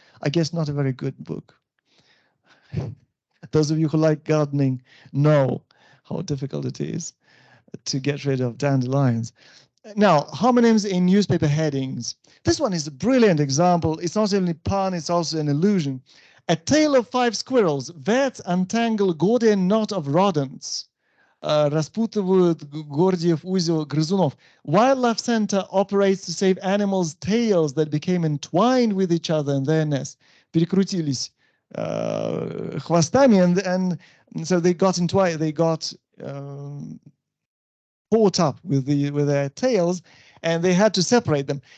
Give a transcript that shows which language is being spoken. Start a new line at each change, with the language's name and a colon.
English: I guess not a very good book. Those of you who like gardening know how difficult it is to get rid of dandelions. Now, homonyms in newspaper headings. This one is a brilliant example. It's not only pun, it's also an illusion. A tale of 5 squirrels. Vets untangle Gordian knot of rodents.
Russian: Распутывают Гордиев узел грызунов.
English: Wildlife Center operates to save animals' tails that became entwined with each other in their nest.
Russian: Перекрутились хвостами,
English: and so they got entwined. They got caught up with their tails, and they had to separate them.